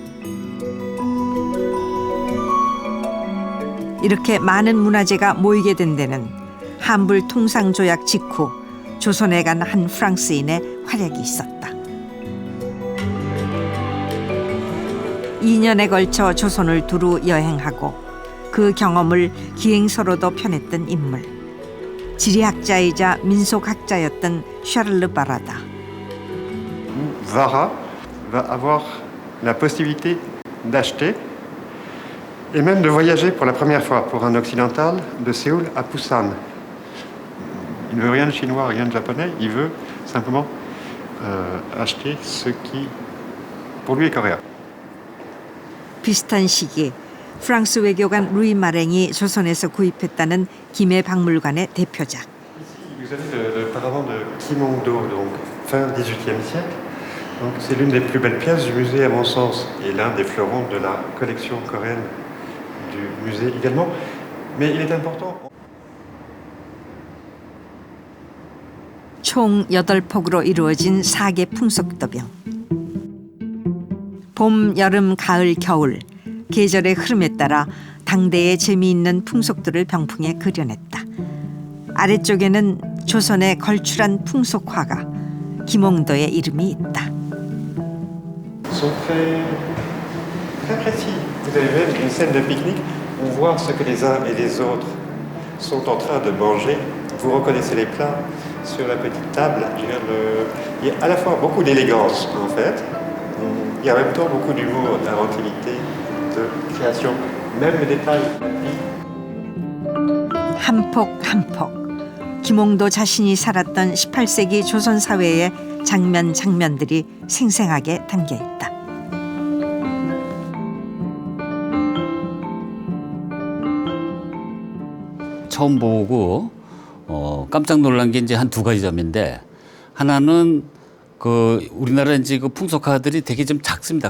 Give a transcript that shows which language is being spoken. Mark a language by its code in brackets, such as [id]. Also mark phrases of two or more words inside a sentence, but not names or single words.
[ko] 이렇게 많은 문화재가 모이게 된 데는 한불 통상조약 직후 조선에 간 한 프랑스인의 활약이 있었다. 2년에 걸쳐 조선을 두루 여행하고 그 경험을 기행서로도 펴냈던 인물. 지리학자이자 민속학자였던 샤를르 바라다. [fr] Vara va avoir la possibilité d'acheter et même de voyager pour la première fois pour un occidental de Séoul à Busan. Il ne veut rien de chinois, rien de japonais, il veut simplement acheter ce qui, pour lui, est coréen. [ko] 비슷한 시기 프랑스 외교관 루이 마랭이 조선에서 구입했다는 김해박물관의 대표작. [fr] Vous avez le paravent de Kimondo, donc fin XVIIIe siècle. Donc c'est l'une des plus belles pièces du musée à mon sens et l'un des fleurons de la collection coréenne du musée également. Mais il est important. [ko] 총 8폭으로 이루어진 4개 풍속도병. 봄, 여름, 가을, 겨울 계절의 흐름에 따라 당대의 재미있는 풍속들을 병풍에 그려냈다. 아래쪽에는 조선의 걸출한 풍속화가 김홍도의 이름이 있다. [fr] Sont très précis. Vous avez même une scène de pique-nique où on voit ce que les uns et les autres sont en train de manger. Vous reconnaissez les plats sur la petite table. Il y a à la fois beaucoup d'élégance en fait, et en même temps beaucoup d'humour, d'inventivité, de création, même le détail. [ko] 한 폭 한 폭. 김홍도 자신이 살았던 18세기 조선 사회의 장면들이 생생하게 담겨 있다. 처음 보고 깜짝 놀란 게 이제 한 두 가지 점인데, 하나는 그 우리나라 이제 그 풍속화들이 되게 좀 작습니다.